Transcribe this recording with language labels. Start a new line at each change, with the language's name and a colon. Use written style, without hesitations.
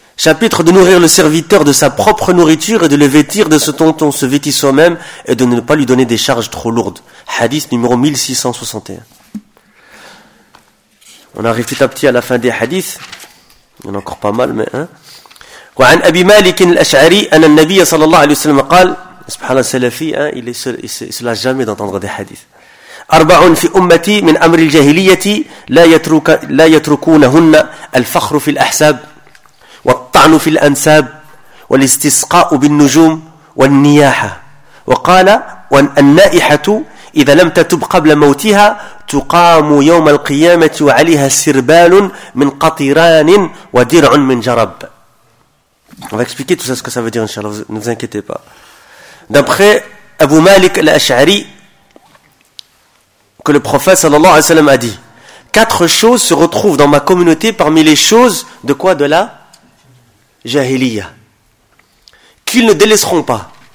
French: Chapitre de nourrir le serviteur de sa propre nourriture et de le vêtir de ce dont on se vêtit soi-même et de ne pas lui donner des charges trop lourdes. Hadith numéro 1661. On arrive petit à petit à la fin des hadiths. Il y en a encore pas mal, mais, hein.
Arabic: وعن أبي مالك الأشعري أن النبي صلى الله عليه وسلم قال سبحان الله السلفي
French: hein, il se lasse jamais d'entendre des hadiths.
Arabic: أربع في أمتي من أمر الجاهلية لا يتركونهن الفخر في الأحساب والطعن في الأنساب والاستسقاء بالنجوم والنياحة وقال والنائحة إذا لم تتب قبل موتها تقام يوم القيامة وعليها سربال من قطران ودرع من جرب.
French: On va expliquer tout ça, ce que ça veut dire, inshallah, ne vous inquiétez pas. D'après Abu Malik al-Ash'ari, que le prophète sallallahu alayhi wa sallam a dit, quatre choses se retrouvent dans ma communauté parmi les choses de quoi? De la jahiliya. Qu'ils ne délaisseront pas.